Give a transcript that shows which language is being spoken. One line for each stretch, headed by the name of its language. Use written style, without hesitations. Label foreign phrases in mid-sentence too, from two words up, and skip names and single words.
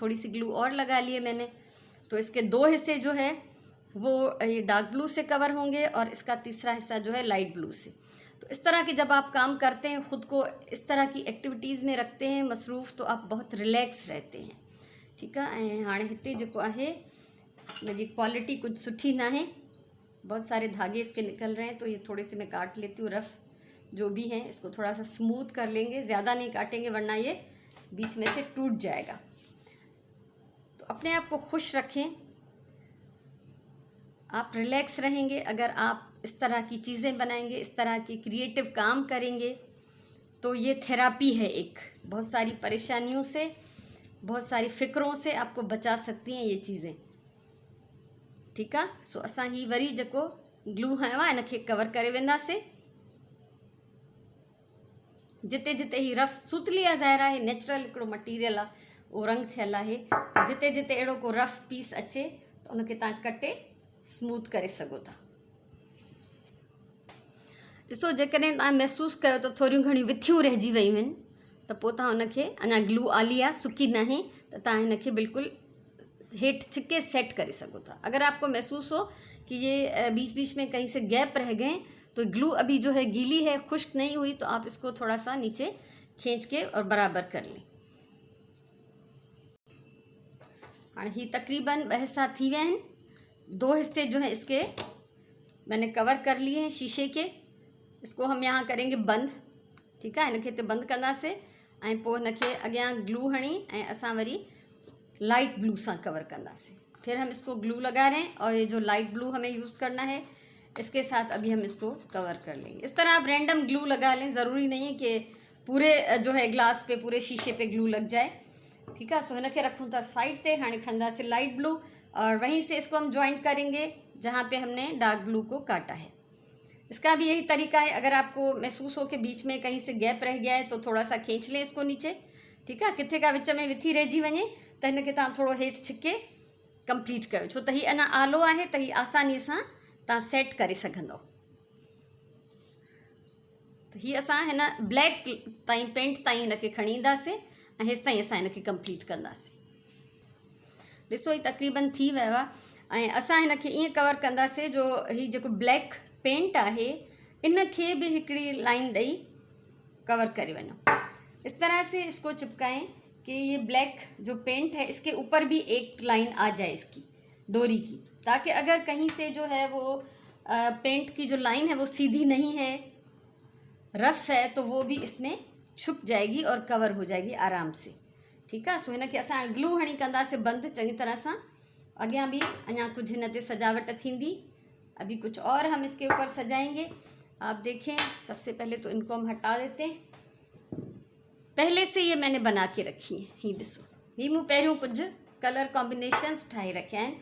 Urdu: تھوڑی سی گلو اور لگا لیے میں نے، تو اس کے 2 حصے جو ہے وہ یہ
English: dark blue
Urdu: سے کور ہوں گے اور اس کا تیسرا حصہ جو ہے
English: light blue
Urdu: سے. تو اس طرح کے جب آپ کام کرتے ہیں، خود کو اس طرح کی ایکٹیویٹیز میں رکھتے ہیں مصروف، تو آپ بہت ریلیکس رہتے ہیں. ٹھیک ہے,
Sindhi: ऐं हाणे हिते जेको आहे हिनजी क्वालिटी कुछ सुठी ना है,
Urdu: بہت سارے دھاگے اس کے نکل رہے ہیں، تو یہ تھوڑے سے میں کاٹ لیتی ہوں. رف جو بھی ہے اس کو تھوڑا سا سموتھ کر لیں گے، زیادہ نہیں کاٹیں گے ورنہ یہ بیچ میں سے ٹوٹ جائے گا. تو اپنے آپ کو خوش رکھیں، آپ ریلیکس رہیں گے اگر آپ اس طرح کی چیزیں بنائیں گے، اس طرح کے کریئیٹو کام کریں گے، تو یہ تھراپی ہے ایک. بہت ساری پریشانیوں سے، بہت ساری فکروں سے آپ کو بچا سکتی ہیں یہ چیزیں. ٹھیک ہے,
Sindhi: सो असां ही वरी जेको ग्लू हयो आहे इनखे कवर करे वेंदासीं। जिते जिते ही रफ़ सुतली आहे, ज़ाहिर आहे नेचुरल हिकिड़ो मटीरियल आहे, उहो रंग थियल आहे, जिते जिते अहिड़ो को रफ़ पीस अचे त उनखे तव्हां कटे स्मूथ करे सघो था। ॾिसो, जेकॾहिं तव्हां महसूसु कयो त थोरियूं घणियूं विथियूं रहिजी वियूं आहिनि, त पोइ तव्हां उनखे अञा ग्लू आली आहे, सुकी न आहे, त तव्हां हिनखे बिल्कुलु हेठि छिके सेट करे सघो था।
Urdu: اگر آپ کو محسوس ہو کہ یہ بیچ بیچ میں کہیں سے گیپ رہ گئے، تو گلو ابھی جو ہے گیلی ہے، خشک نہیں ہوئی، تو آپ اس کو تھوڑا سا نیچے کھینچ کے اور برابر کر لیں.
Sindhi: हाँ, ही तकरीबन 2 हिस्सा थी विया आहिनि।
Urdu: 2 حصے جو ہے اس کے میں نے کور کر لیے ہیں شیشے کے. اس کو ہم یہاں کریں گے بند۔ ٹھیک ہے,
Sindhi: इनखे बंद कंदासीं ऐं पोइ हिनखे अॻियां ग्लू हणी ऐं असां वरी
English: light blue
Sindhi: से कवर कंदासीं।
Urdu: پھر ہم اس کو گلو لگا رہے ہیں اور یہ جو
English: light blue
Urdu: ہمیں یوز کرنا ہے، اس کے ساتھ ابھی ہم اس کو کور کر لیں گے. اس طرح آپ رینڈم گلو لگا لیں، ضروری نہیں ہے کہ پورے جو ہے گلاس پہ، پورے شیشے پہ گلو لگ جائے. ٹھیک ہے,
Sindhi: सो हिनखे रखूँ था साइड पे। हाँ, खणंदासीं
English: light blue
Urdu: اور وہیں سے اس کو ہم جوائنٹ کریں گے جہاں پہ ہم نے
English: dark blue
Urdu: کو کاٹا ہے. اس کا بھی یہی طریقہ ہے. اگر آپ کو محسوس ہو کہ بیچ میں کہیں سے گیپ رہ گیا ہے، تو تھوڑا سا کھینچ لیں اس کو نیچے. ٹھیک ہے,
Sindhi: किथे का विच में विथी रहिजी वञे त हिनखे तव्हां थोरो हेठि छिके कंप्लीट कयो, छो त हीउ अञा आलो आहे, त हीउ आसानीअ सां तव्हां सेट करे सघंदव। त हीअ असां हिन ब्लैक ताईं पेंट ताईं हिनखे खणी ईंदासीं ऐं हेसि ताईं असां हिनखे कंप्लीट कंदासीं। ॾिसो, ही तक़रीबन थी वियो आहे ऐं असां हिनखे ईअं कवर कंदासीं जो हीउ जेको
English: black paint
Sindhi: आहे इनखे भी हिकिड़ी लाइन ॾेई कवर करे वञो।
Urdu: اس طرح سے اس کو چپکائیں کہ یہ بلیک جو پینٹ ہے اس کے اوپر بھی ایک لائن آ جائے اس کی ڈوری کی، تاکہ اگر کہیں سے جو ہے وہ پینٹ کی جو لائن ہے وہ سیدھی نہیں ہے، رف ہے، تو وہ بھی اس میں چھپ جائے گی اور کور ہو جائے گی آرام سے. ٹھیک ہے,
Sindhi: सो हिनखे असां ग्लू हणी कंदासीं बंद चंगी तरह सां। अॻियां भी अञा कुछ हिन ते सजावट थींदी,
Urdu: ابھی کچھ اور ہم اس کے اوپر سجائیں گے. آپ دیکھیں، سب سے پہلے تو ان کو ہم ہٹا دیتے ہیں. پہلے سے یہ میں نے بنا کے رکھی ہے.
Sindhi: ही ॾिसो, ही मूं पहिरियों कुछ
English: color combinations
Sindhi: ठाहे रखिया आहिनि।